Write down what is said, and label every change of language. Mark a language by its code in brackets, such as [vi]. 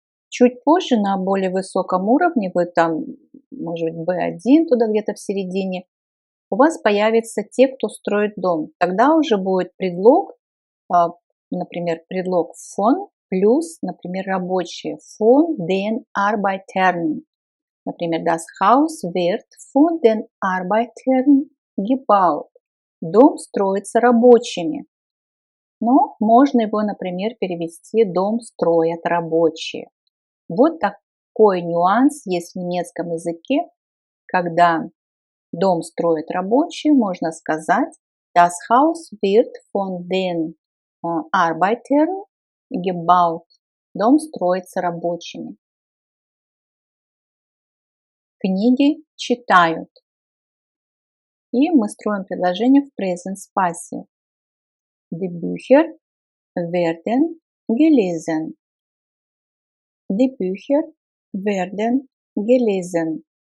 [ru] Чуть позже, на более высоком уровне, вы там, может быть, B1, туда где-то в середине, у вас появятся те, кто строит дом. Тогда уже будет предлог, например, предлог von плюс, например, рабочие. [de] Von den Arbeitern. [ru] Например, [de] das Haus wird von den Arbeitern gebaut. [ru] Дом строится рабочими. Но можно его, например, перевести «дом строят рабочие». Вот такой нюанс есть в немецком языке, когда дом строят рабочие, можно сказать [de] Das Haus wird von den Arbeitern gebaut. [ru] Дом строится рабочими. Книги читают. И мы строим предложение в Present Passive. [de] Die Bücher werden gelesen. Die Bücher werden gelesen.